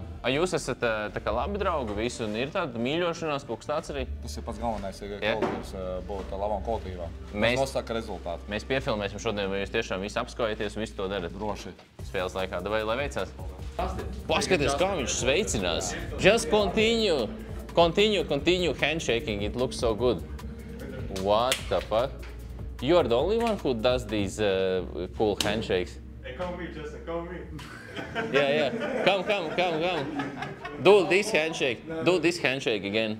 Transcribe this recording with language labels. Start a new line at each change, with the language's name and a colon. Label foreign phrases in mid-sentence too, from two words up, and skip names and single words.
Latvian: Jūs esat tā kā labi draugi visi un ir tāda mīļošanās, kaut kas tāds arī? Tas ir pats galvenais, ja kolektīvs būtu labā kolektīvā. Tas nosaka rezultātu. Mēs piefilmēsim šodien, vai jūs tiešām visi apskaujaties un visi to darat? Droši. Spēles laikā, vai lai veicās? Paskaties, kā viņš sveicinās.
English: Just continue, handshaking, it looks so good. What the fuck? You are the only one who does these cool handshakes. Hey, come me, Justin, come me. Yeah. Come. Do this handshake again.